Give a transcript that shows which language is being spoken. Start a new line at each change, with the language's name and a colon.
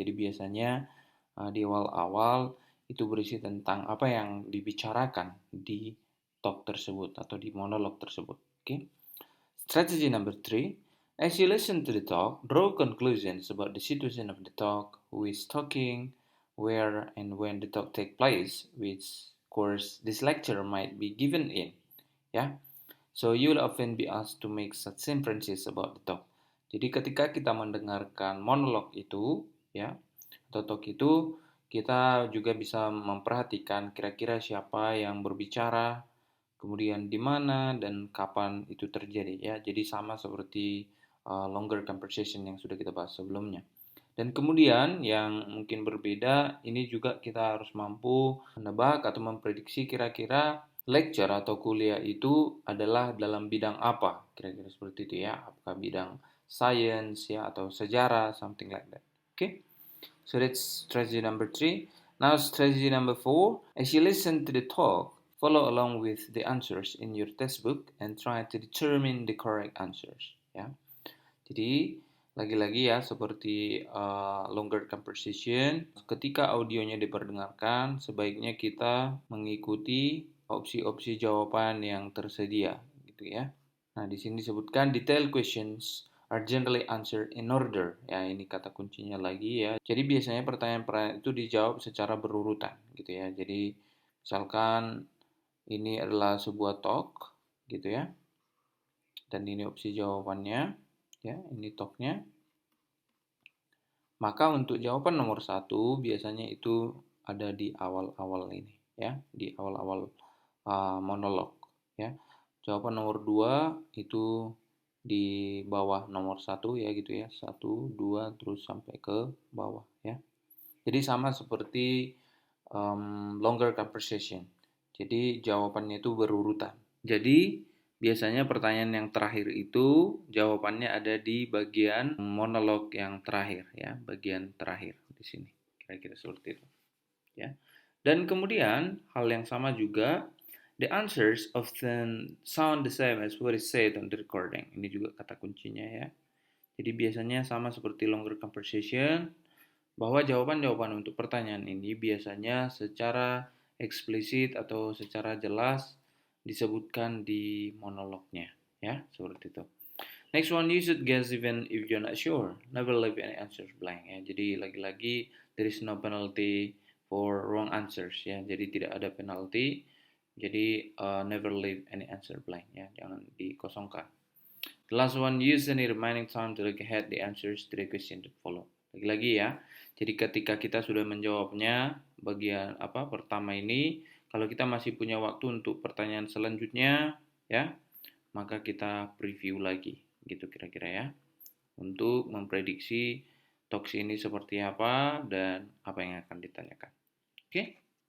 Indonesian: Jadi biasanya di awal-awal itu berisi tentang apa yang dibicarakan di talk tersebut atau di monolog tersebut.
English: Okay? Strategy number 3, as you listen to the talk, draw conclusions about the situation of the talk, who is talking, where and when the talk take place, which course this lecture might be given in. Ya, so you will often be asked to make such inferences about the talk.
Indonesian: Jadi ketika kita mendengarkan monolog itu, ya, atau talk itu, kita juga bisa memperhatikan kira-kira siapa yang berbicara, kemudian di mana dan kapan itu terjadi ya. Jadi sama seperti longer conversation yang sudah kita bahas sebelumnya. Dan kemudian yang mungkin berbeda, ini juga kita harus mampu menebak atau memprediksi kira-kira lecture atau kuliah itu adalah dalam bidang apa, kira-kira seperti itu ya. Apakah bidang science ya atau sejarah,
English: something like that. Okay? So that's strategy number 3. Now strategy number 4, as you listen to the talk, follow along with the answers in your textbook and try to determine the correct answers.
Indonesian: Ya. Jadi lagi-lagi ya seperti longer conversation, ketika audionya diperdengarkan, sebaiknya kita mengikuti opsi-opsi jawaban yang tersedia, gitu ya. Nah di sini disebutkan
English: detailed questions are generally answered in order.
Indonesian: Ya, ini kata kuncinya lagi ya. Jadi biasanya pertanyaan-pertanyaan itu dijawab secara berurutan gitu ya. Jadi misalkan ini adalah sebuah talk gitu ya. Dan ini opsi jawabannya ya, ini talknya. Maka untuk jawaban nomor 1 biasanya itu ada di awal-awal ini ya, di awal-awal monolog ya. Jawaban nomor 2 itu di bawah nomor 1 ya gitu ya. 1, 2 terus sampai ke bawah ya. Jadi sama seperti longer conversation. Jadi jawabannya itu berurutan. Jadi biasanya pertanyaan yang terakhir itu jawabannya ada di bagian monolog yang terakhir ya, bagian terakhir di sini. Kira-kira seperti itu ya. Dan kemudian hal yang sama juga,
English: the answers often sound the same as what is said on the recording.
Indonesian: Ini juga kata kuncinya ya. Jadi biasanya sama seperti longer conversation, bahwa jawaban-jawaban untuk pertanyaan ini biasanya secara eksplisit atau secara jelas disebutkan di monolognya, ya, seperti itu.
English: Next one, you should guess even if you're not sure. Never leave any answers blank, ya.
Indonesian: Jadi lagi-lagi
English: there is no penalty for wrong answers, ya.
Indonesian: Jadi tidak ada penalti. Jadi
English: never leave any answer blank,
Indonesian: ya. Jangan dikosongkan.
English: The last one, use any remaining time to look ahead the answers to the question that follow.
Indonesian: Lagi-lagi ya. Jadi ketika kita sudah menjawabnya bagian pertama ini, kalau kita masih punya waktu untuk pertanyaan selanjutnya, ya, maka kita preview lagi, gitu kira-kira ya, untuk memprediksi talks ini seperti apa dan apa yang akan ditanyakan. Oke?